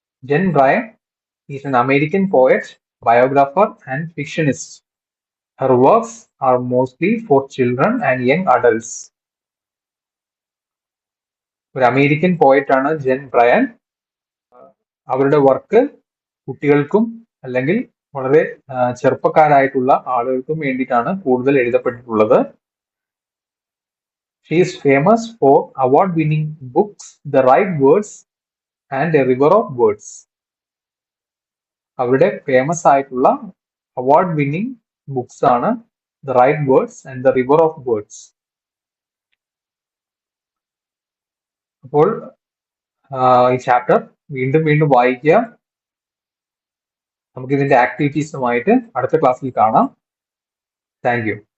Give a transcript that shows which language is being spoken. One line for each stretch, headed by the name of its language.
English: Jen Bryant is an American poet, biographer and fictionist. Her works are mostly for children and young adults.
Malayalam: ഒരു American poet ആണ് gen Brian. അവരുടെ work കുട്ടികൾക്കും അല്ലെങ്കിൽ വളരെ ചെറുപ്പക്കാരായിട്ടുള്ള ആളുകൾക്കും വേണ്ടിയിട്ടാണ് കൂടുതൽ എഴുതപ്പെട്ടിട്ടുള്ളത്.
English: She is famous for award-winning books, The Right Words and A River of Words.
Malayalam: അവരുടെ ഫേമസ് ആയിട്ടുള്ള അവാർഡ് വിന്നിംഗ് ബുക്സ് ആണ് The Right Words and The River of Words. അപ്പോൾ ഈ ചാപ്റ്റർ വീണ്ടും വീണ്ടും വായിക്കുക. നമുക്ക് ഇതിന്റെ ആക്ടിവിറ്റീസുമായിട്ട് അടുത്ത ക്ലാസ്സിൽ കാണാം. Thank you.